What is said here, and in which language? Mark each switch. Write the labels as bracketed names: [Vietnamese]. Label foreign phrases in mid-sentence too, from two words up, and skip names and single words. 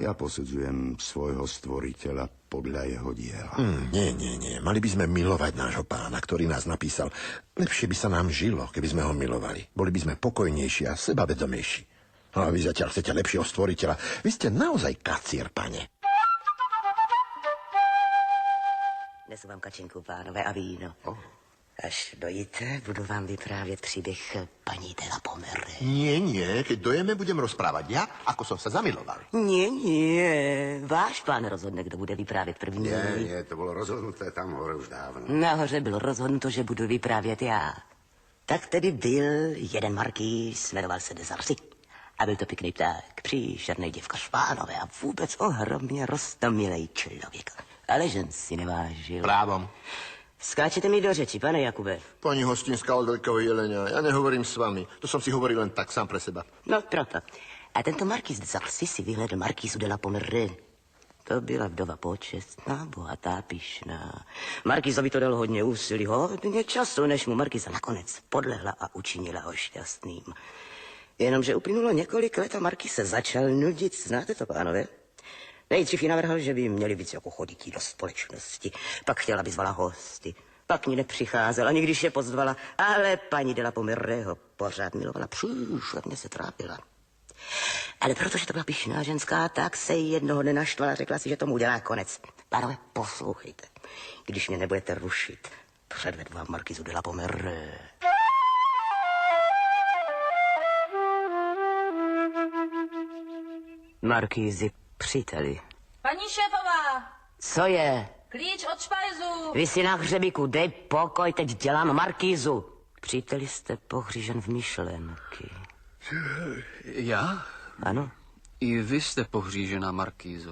[Slovak] Ja posudzujem svojho stvoriteľa podľa jeho diela. Nie. Mali by sme milovať nášho pána, ktorý nás napísal. Lepšie by sa nám žilo, keby sme ho milovali. Boli by sme pokojnejší a sebavedomejší. A vy zatiaľ chcete lepšieho stvoriteľa. Vy ste naozaj kacír, pane. [Czech] Nesu vám kačenku, pánové, a víno. Až dojíte, budu vám vyprávět příběh paní de la Pomeré. [Slovak] Nie, keď dojeme, budem rozprávať ja, ako som sa zamiloval. Nie, [Czech] váš pán rozhodne, kdo bude vyprávět první. [Slovak] Nie, to bylo rozhodnuté tam hore už dávno. [Czech] Nahoře bylo rozhodnuto, že budu vyprávět já. Tak tedy byl jeden markýz, jmenoval se de Zarcy. A byl to pěkný pták, příšernej děvka špánové a vůbec ohromně roztomilej člověk. Ale žen si nevážil. [Slovak] Právom. [Czech] Skáčete mi do řeči, pane Jakube. [Slovak] Pani hostinská od Veľkého jelenia, ja nehovorím s vami. To som si hovoril len tak, sám pre seba. [Czech] No, proto. A tento markýz de Zarcy si vyhledl markýzu de la Pomeré. To byla vdova počestná, bohatá, pyšná. Markýzovi to dalo hodně úsilí, hodně času, než mu markýza nakonec podlehla a učinila ho šťastným. Jenomže uplynulo několik let a markýz se začal nudit. Znáte to, pánové? Nejdřív jí navrhl, že by měli víc jako chodití do společnosti. Pak chtěla, aby zvala hosty. Pak ní nepřicházel, ani když je pozvala. Ale paní de la Pomeré ho pořád milovala. Příšerně se trápila. Ale protože to byla pyšná ženská, tak se jí jednoho dne naštvala a řekla si, že tomu udělá konec. Pánové, poslouchejte. Když mě nebudete rušit, předvedu vám markizu de la Pomeré. Markýzi, příteli. Paní šéfová! Co je? Klíč od špajzu! Vy si na hřebíku, dej pokoj, teď dělám markýzu. Příteli, jste pohřížen v myšlenky. Já? Ano. I vy jste pohřížena, markýzo.